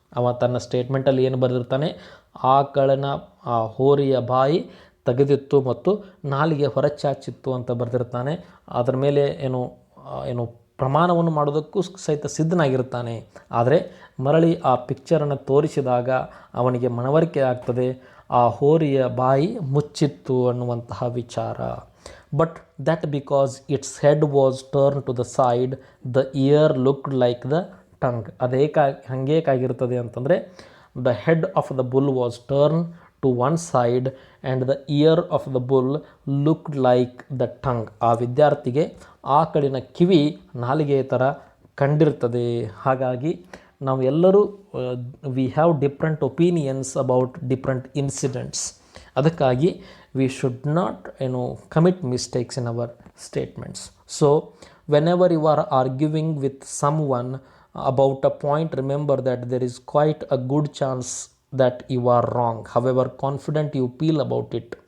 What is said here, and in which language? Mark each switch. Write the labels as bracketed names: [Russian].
[Kannada] ಅವ ತನ್ನ ಸ್ಟೇಟ್ಮೆಂಟಲ್ಲಿ ಏನು ಬರೆದಿರ್ತಾನೆ, ಆಕಳನ ಆ ಹೋರಿಯ ಬಾಯಿ ತೆಗೆದಿತ್ತು ಮತ್ತು ನಾಲಿಗೆ ಹೊರಚಾಚಿತ್ತು ಅಂತ ಬರೆದಿರ್ತಾನೆ. ಅದರ ಮೇಲೆ ಏನು ಪ್ರಮಾಣವನ್ನು ಮಾಡೋದಕ್ಕೂ ಸಹಿತ ಸಿದ್ಧನಾಗಿರ್ತಾನೆ. ಆದರೆ ಮರಳಿ ಆ ಪಿಕ್ಚರನ್ನು ತೋರಿಸಿದಾಗ ಅವನಿಗೆ ಮನವರಿಕೆ ಆಗ್ತದೆ, ಆ ಹೋರಿಯ ಬಾಯಿ ಮುಚ್ಚಿತ್ತು ಅನ್ನುವಂತಹ ವಿಚಾರ. [English] but that because its head was turned to the side, the ear looked like the tongue. [Kannada] ಹಂಗೇಕಾಗಿರ್ತದೆ ಅಂತಂದರೆ [English] the head of the bull was turned to one side and the ear of the bull looked like the tongue. [Kannada] ಆ ವಿದ್ಯಾರ್ಥಿಗೆ ಆಕಳಿನ ಕಿವಿ ನಾಲಿಗೆಯ ಥರ ಕಂಡಿರ್ತದೆ. ಹಾಗಾಗಿ ನಾವು ಎಲ್ಲರೂ [English] We have different opinions about different incidents. [Kannada] ಅದಕ್ಕಾಗಿ [English] We should not commit mistakes in our statements. So whenever you are arguing with someone about a point, remember that there is quite a good chance that you are wrong, however confident you feel about it.